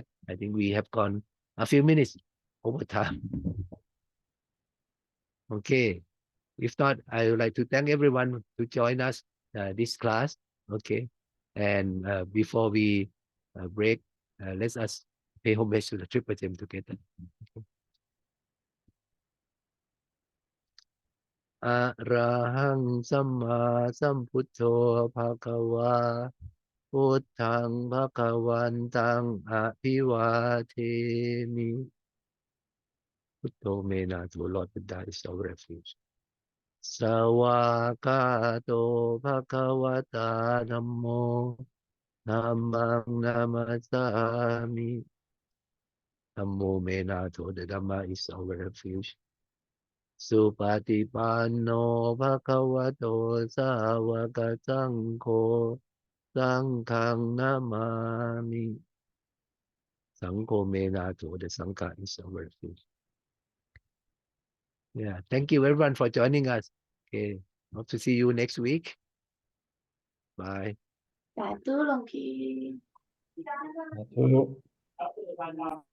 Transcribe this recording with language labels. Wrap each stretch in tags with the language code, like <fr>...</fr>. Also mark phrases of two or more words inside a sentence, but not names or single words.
<en>I think we have gone a few minutes over time. Okay. If not, I would like to thank everyone to join us this class. Okay. And before we break, let us pay homage to the Triple Gem together.</en> <pi>Arahang Samma Samputo Bhagava Buddhang Bhagavantang Abhivatemi. Buddho Menato,</pi> <en>Lord Buddha is our refuge.</en> <pi>Sawakato Bhagavata Namo Namang Namasami. Namo Menato,</pi> <en>the Dhamma is our refuge.</en> <pi>Supatipanno Bhagavato Sāvaka Saṅkho Saṅghang Namami. Saṅkho Menato,</pi> <en>the Saṅkha is our refuge. Yeah, thank you everyone for joining us. Okay, hope to see you next week. Bye.</en> <th>สาธุหลวงพี่</th> <en>Hello.</en>